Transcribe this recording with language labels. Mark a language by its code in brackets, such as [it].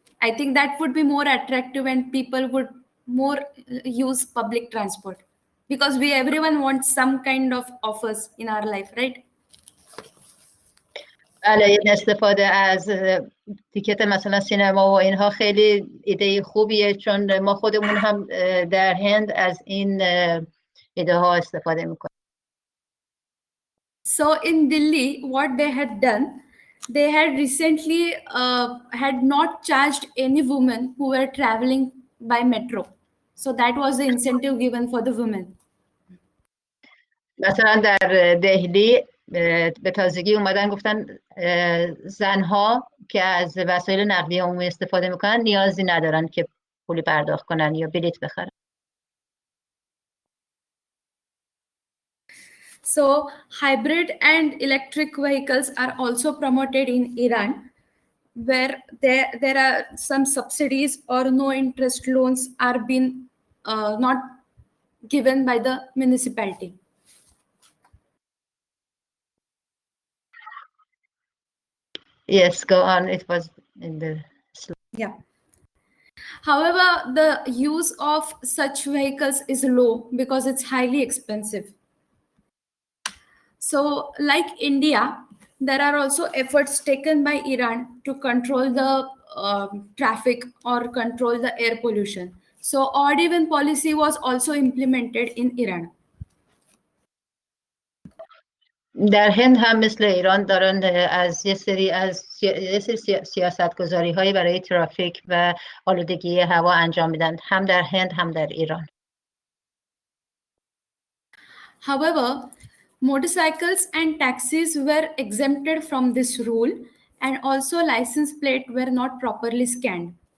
[en] I think that would be more attractive and people would more use public transport, because everyone wants some kind of offers in our life, right? [fa] بله، استفاده از تیکت مثلا سینما و اینها خیلی ایده خوبیه، چون ما خودمون هم در هند از این ایده ها استفاده میکنیم. [en] So in Delhi, what they had done, they had recently had not charged any women who were traveling by metro. So that was the incentive given for the women. [fa] مثلا در دهلی به تازگی اومدن گفتن زنها که از وسایل نقلیه عمومی استفاده میکنن نیازی ندارن که پولی پرداخت کنن یا بلیط بخرن. [en] So hybrid and electric vehicles are also promoted in Iran, where there are some subsidies or no interest loans are being not given by the municipality. Yes, go on. It was in the slide. Yeah. However, the use of such vehicles is low because it's highly expensive. So, like India, there are also efforts taken by Iran to control the traffic or control the air pollution. So, odd-even policy was also implemented in Iran. [fa] در هند هم مثل ایران دارن از یه سری سیاستگذاری هایی برای ترافیک و آلودگی هوا انجام میدن، هم در هند هم در ایران. [en] However, motorcycles and taxis were exempted from this rule, and also license plates were not properly scanned.